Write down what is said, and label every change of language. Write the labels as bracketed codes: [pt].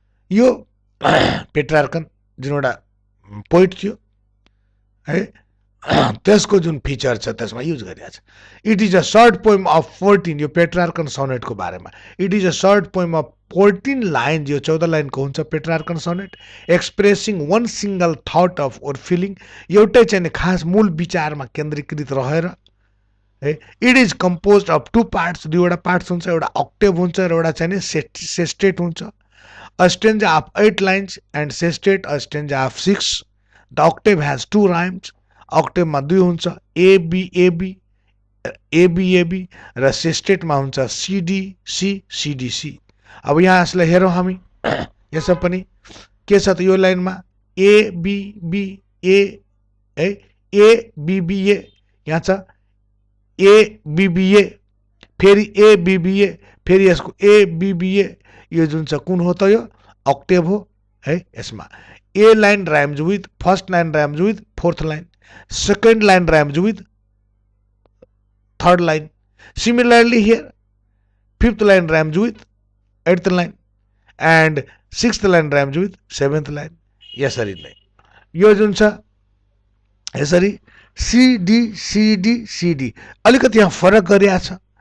[ne] यो पेट्रार्कन जुन एउटा पोइट थियो है त्यसको जुन फिचर छ त्यसमा युज गरिएको छ. [en] It is a short poem of 14. [ne] यो पेट्रार्कन सोनेटको बारेमा [en] it is a short poem of 14 line [ne] यो 14 लाइनको हुन्छ [en] Petrarchan sonnet expressing one single thought of or feeling. [ne] एउटै चाहिँ खास मूल विचारमा केन्द्रीकृत रहेर है. [en] It is composed of 2 parts. [ne] दुईवटा पार्ट्स हुन्छ. एउटा अक्टेभ हुन्छ र एउटा चाहिँ सेस्टेट हुन्छ. [en] A stanza of 8 lines and sestet a stanza of 6. The octave has 2 rhymes. [ne] Octave मा 2 हुन्छ A B A B A B A B र sestet मा हुन्छ C D C C D C. अब यहाँ यसलाई हेरौँ हामी यसमा पनि के छ त यो लाइनमा A B B A है A B B A यहाँ छ A B B A फेरि A B B A फेरि यसको A B B A यो जुन छ कुन हो त यो अक्टेभ हो है. [en] यसमा a line rhymes with first line rhymes with fourth line, second line rhymes with third line. Similarly here fifth line rhymes with eighth line and sixth line rhymes with seventh line. [ne] यसरी नै यो जुन छ यसरी CD अलिकति यहाँ फरक गरिएको छ.